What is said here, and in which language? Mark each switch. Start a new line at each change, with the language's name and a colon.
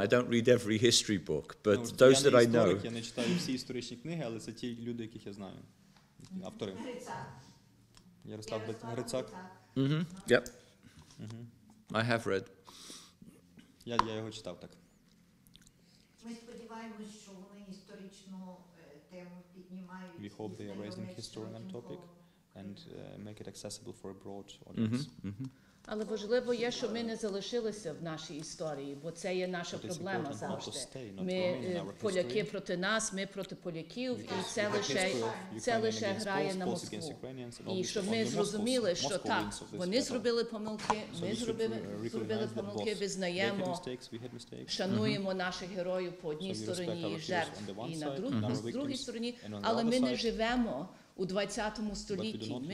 English: I don't read every history book, but those that I know.
Ukrainian: Я не читаю всі історичні книги, але це ті люди, яких я знаю. Автори. Ярослав Грицак.
English: Yep. I have read.
Ukrainian: Я його читав, так. Ми сподіваємось, що вони історичну тему піднімають.
English: We hope they are raising historian topic and make it accessible for a broad audience.
Ukrainian: Але важливо є, що ми не залишилися в нашій історії, бо це є наша проблема завжди. Ми поляки проти нас, ми проти поляків, і це лише грає на Москву. І щоб ми зрозуміли, що так, вони зробили помилки, ми зробили помилки, визнаємо, шануємо наших героїв по одній стороні і жертв і на другій стороні, але ми не живемо у 20 столітті.